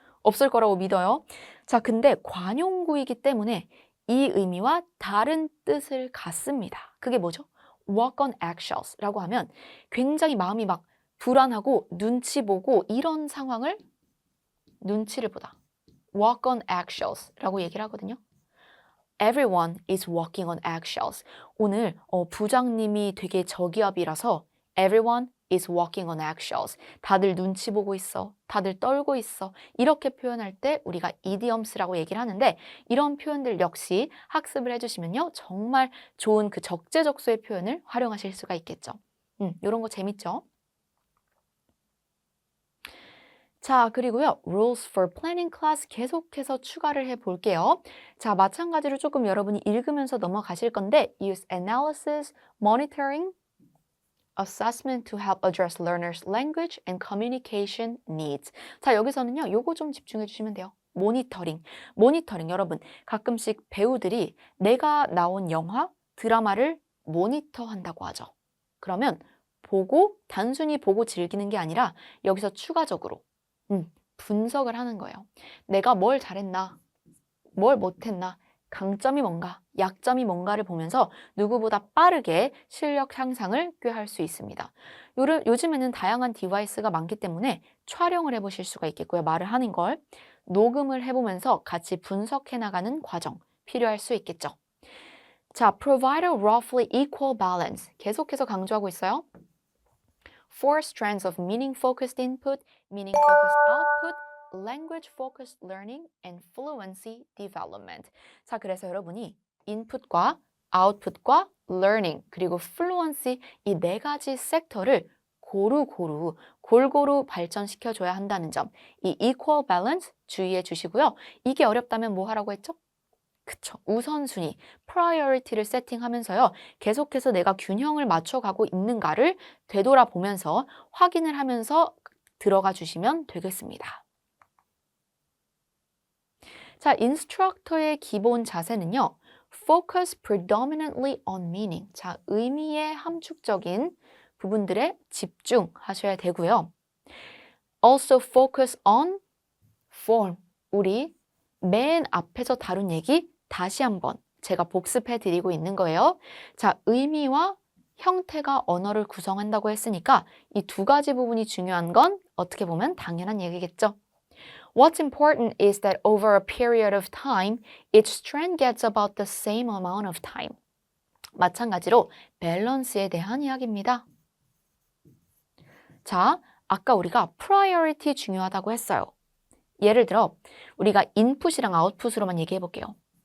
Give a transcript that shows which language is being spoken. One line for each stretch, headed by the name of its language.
Korean: 없을 거라고 믿어요. 자, 근데 관용구이기 때문에 이 의미와 다른 뜻을 갖습니다. 그게 뭐죠?
English: walk on eggshells
Korean: 라고 하면 굉장히 마음이 막 불안하고 눈치 보고 이런 상황을 눈치를 보다.
English: walk on eggshells
Korean: 라고 얘기를 하거든요.
English: Everyone is walking on eggshells.
Korean: 오늘 부장님이 되게 저기압이라서
English: everyone is walking on eggshells.
Korean: 다들 눈치 보고 있어. 다들 떨고 있어. 이렇게 표현할 때 우리가 idioms라고 얘기를 하는데 이런 표현들 역시 학습을 해주시면요. 정말 좋은 그 적재적소의 표현을 활용하실 수가 있겠죠. 이런 거 재밌죠? 자, 그리고요.
English: Rules for Planning Class
Korean: 계속해서 추가를 해 볼게요. 자, 마찬가지로 조금 여러분이 읽으면서 넘어가실 건데
English: use analysis, monitoring, assessment to help address learners' language and communication needs.
Korean: 자, 여기서는요. 요거 좀 집중해 주시면 돼요. 모니터링. 모니터링 여러분 가끔씩 배우들이 내가 나온 영화, 드라마를 모니터한다고 하죠. 그러면 보고 단순히 보고 즐기는 게 아니라 여기서 추가적으로 분석을 하는 거예요. 내가 뭘 잘했나, 뭘 못했나, 강점이 뭔가, 약점이 뭔가를 보면서 누구보다 빠르게 실력 향상을 꾀할 수 있습니다. 요즘에는 다양한 디바이스가 많기 때문에 촬영을 해보실 수가 있겠고요. 말을 하는 걸 녹음을 해보면서 같이 분석해 나가는 과정 필요할 수 있겠죠.
English: 자, provide a roughly equal balance.
Korean: 계속해서 강조하고 있어요.
English: Four strands of meaning-focused input, meaning-focused output, language-focused learning, and fluency development.
Korean: 자, 그래서 여러분이 인풋과 아웃풋과 learning 그리고 fluency 이 네 가지 섹터를 골고루 발전시켜줘야 한다는 점. 이
English: equal balance
Korean: 주의해 주시고요. 이게 어렵다면 뭐 하라고 했죠? 그쵸. 우선순위, priority를 세팅하면서요. 계속해서 내가 균형을 맞춰가고 있는가를 되돌아보면서 확인을 하면서 들어가 주시면 되겠습니다. 자, 인스트럭터의 기본 자세는요.
English: Focus predominantly on meaning.
Korean: 자, 의미의 함축적인 부분들에 집중하셔야 되고요.
English: Also focus on form.
Korean: 우리 맨 앞에서 다룬 얘기 다시 한번 제가 복습해 드리고 있는 거예요. 자, 의미와 형태가 언어를 구성한다고 했으니까 이 두 가지 부분이 중요한 건 어떻게 보면 당연한 얘기겠죠.
English: What's important is that over a period of time, each strand gets about the same amount of time.
Korean: 마찬가지로 밸런스에 대한 이야기입니다. 자, 아까 우리가 priority 중요하다고 했어요. 예를 들어 우리가 인풋이랑 아웃풋으로만 얘기해 볼게요.